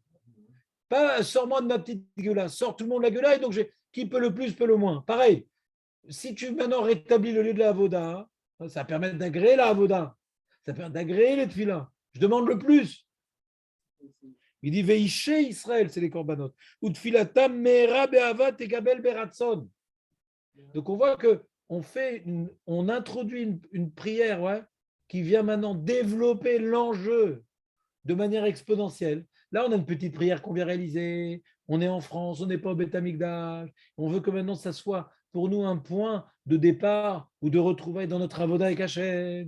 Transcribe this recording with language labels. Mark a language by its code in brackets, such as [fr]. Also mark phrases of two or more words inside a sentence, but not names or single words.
[fr] Pas sors-moi de ma petite gueule, sors tout le monde la gueule, et donc qui peut le plus, peut le moins. Pareil, si tu maintenant rétablis le lieu de la avoda, ça permet d'agréer la avoda, ça permet d'agréer les tefillah. Je demande le plus. Il dit [he] ואשי ישראל, [fr] c'est les korbanot. [he] ותפילתם מהרה באהבה תקבל ברצון. [fr] Donc on voit que on introduit une prière, ouais, qui vient maintenant développer l'enjeu de manière exponentielle. Là, on a une petite prière qu'on vient réaliser. On est en France, on n'est pas au [he] בית המקדש. [fr] On veut que maintenant, ça soit pour nous un point de départ ou de retrouvailles dans notre avoda avec Hachem.